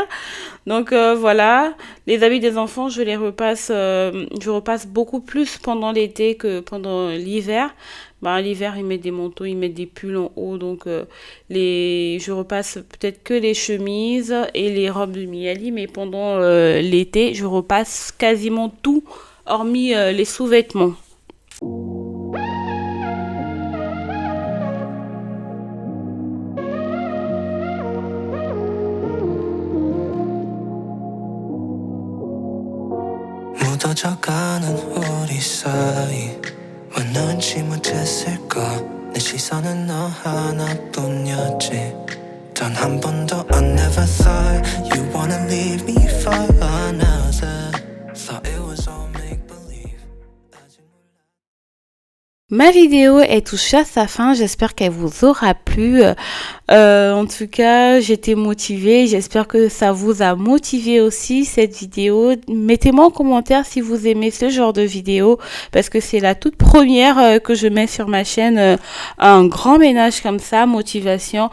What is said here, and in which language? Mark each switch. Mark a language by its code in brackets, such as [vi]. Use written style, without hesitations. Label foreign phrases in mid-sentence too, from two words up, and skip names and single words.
[fr] Donc voilà, les habits des enfants je les repasse, je repasse beaucoup plus pendant l'été que pendant l'hiver. L'hiver, ils mettent des manteaux, ils mettent des pulls en haut. Donc, je repasse peut-être que les chemises et les robes de Miali. Mais pendant l'été, je repasse quasiment tout, hormis les sous-vêtements. [ko] 묻어져가는 우리 사이 왜 눈치 못했을까 내 시선은 너 하나뿐이었지 단 한 번도 [en] I never thought you wanna leave me for another Thought it was all make-believe [fr] Ma vidéo est touchée à sa fin, j'espère qu'elle vous aura plu. En tout cas, j'étais motivée, j'espère que ça vous a motivé aussi cette vidéo. Mettez-moi en commentaire si vous aimez ce genre de vidéo parce que c'est la toute première que je mets sur ma chaîne, un grand ménage comme ça, motivation.